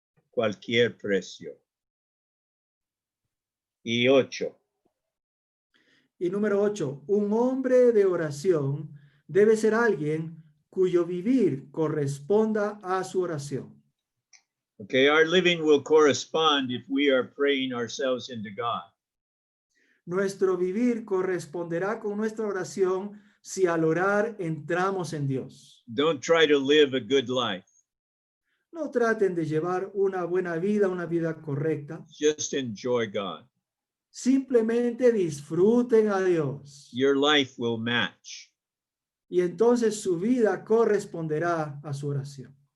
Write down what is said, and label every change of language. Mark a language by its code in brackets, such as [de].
[es] Cualquier precio. Y 8. Y número 8, un hombre de oración debe ser alguien cuyo vivir corresponda a su oración. [en] Okay, our living will correspond if we are praying ourselves into God. [es] Nuestro vivir corresponderá con nuestra oración si al orar entramos en Dios. [en] Don't try to live a good life. [es] No traten de llevar una buena vida, una vida correcta. [en] Just enjoy God. [es] Simplemente disfruten a Dios. [en] Your life will match. [es] Y entonces su vida corresponderá a su oración.